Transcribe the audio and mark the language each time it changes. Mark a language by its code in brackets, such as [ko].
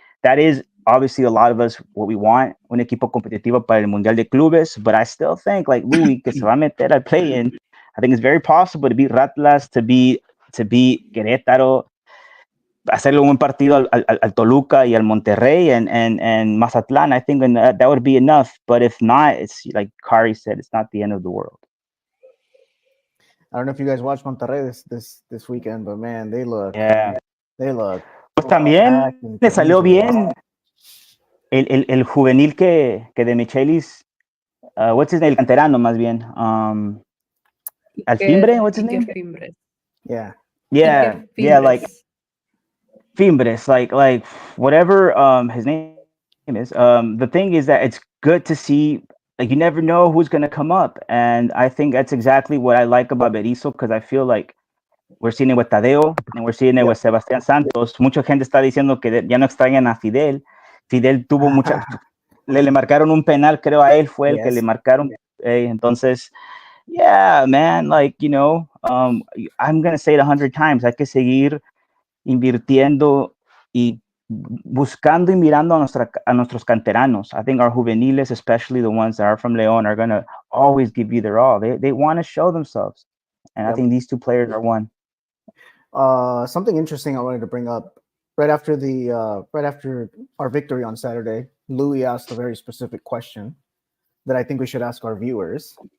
[en] That is obviously a lot of us what we want, un equipo competitivo para el Mundial de Clubes, but I still think like Louis que se va a meter al play-in, I think it's very possible to beat Atlas, to beat Querétaro, hacerle un buen partido al Toluca y al Monterrey and Mazatlán. I think that would be enough. But if not, it's like Kari said, it's not the end of the world. I don't know if you guys watched Monterrey this weekend, but man, they look. [es] Pues también le salió bien el juvenil que de Michelis. What's his name? El canterano más bien. [en] Alfimbre, what's his name? Yeah, like Fimbres, like whatever his name is. The thing is that it's good to see. Like you never know who's gonna come up, and I think that's exactly what I like about Berizzo because I feel like we're seeing it with Tadeo and we're seeing it with Sebastián Santos. [es] Mucha gente está diciendo que ya no extrañan a Fidel. Fidel tuvo le marcaron un penal, creo a él fue el que le marcaron. [en] Entonces, yeah, man, like, I'm going to say it 100 times. [es] Hay que seguir invirtiendo y buscando y mirando a nuestros canteranos. [en] I think our juveniles, especially the ones that are from León, are going to always give you their all. They want to show themselves. And I think these two players are one. Something interesting I wanted to bring up right after our victory on Saturday. Louis asked a very specific question that I think we should ask our viewers.